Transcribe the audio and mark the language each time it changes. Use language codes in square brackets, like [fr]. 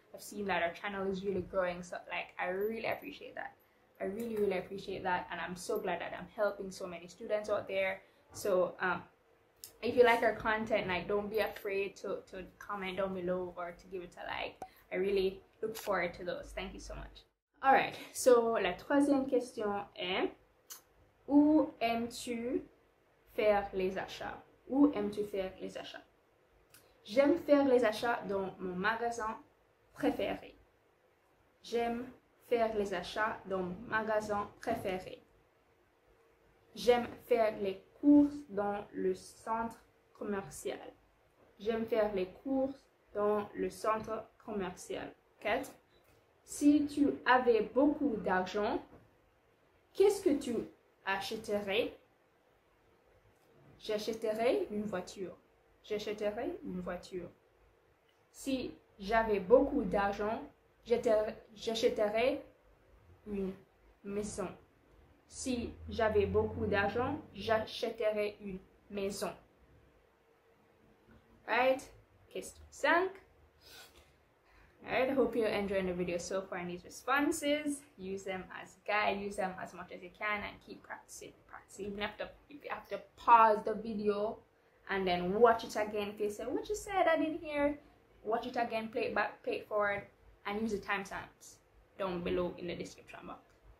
[en] I've seen that our channel is really growing, so like I really appreciate that. I really appreciate that, and I'm so glad that I'm helping so many students out there. So if you like our content, like don't be afraid to comment down below or to give it a like. I really look forward to those. Thank you so much. Alright, so [fr] la troisième question est: où aimes-tu faire les achats? Où aimes-tu faire les achats? J'aime faire les achats dans mon magasin préféré. J'aime faire les achats dans mon magasin préféré. J'aime faire les courses dans le centre commercial. J'aime faire les courses dans le centre commercial. 4. Si tu avais beaucoup d'argent, qu'est-ce que tu achèterais? J'achèterais une voiture. J'achèterais une voiture. Si j'avais beaucoup d'argent, j'achèterais une maison. Si j'avais beaucoup d'argent, j'achèterais une maison. [en] Right? Question 5. Alright, I hope you're enjoying the video so far in these responses. Use them as guide, use them as much as you can, and keep practicing. Even if you have to pause the video and then watch it again. If you say, what you said, I didn't hear, watch it again, play it back, play it forward, and use the timestamps down below in the description box.